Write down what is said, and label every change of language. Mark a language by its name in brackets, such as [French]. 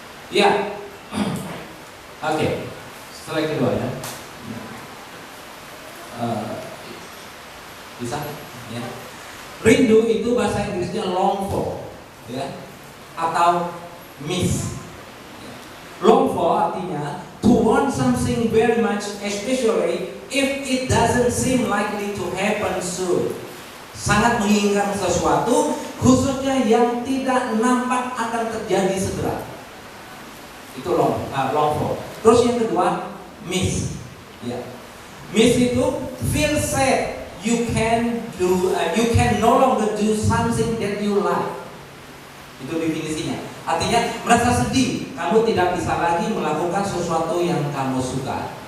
[Indonesian] Ya. Oke. Slide kedua ya. Bisa, ya. Rindu itu bahasa Inggrisnya long for, ya, atau miss. [English] Long for artinya to want something very much, especially if it doesn't seem likely to happen soon. [Indonesian] Sangat menginginkan sesuatu, khususnya yang tidak nampak akan terjadi segera. Itu long for. Terus yang kedua, miss. Ya. [English] Miss itu feel sad. You can no longer do something that you like. [Indonesian] Itu definisinya. Artinya merasa sedih, kamu tidak bisa lagi melakukan sesuatu yang kamu suka.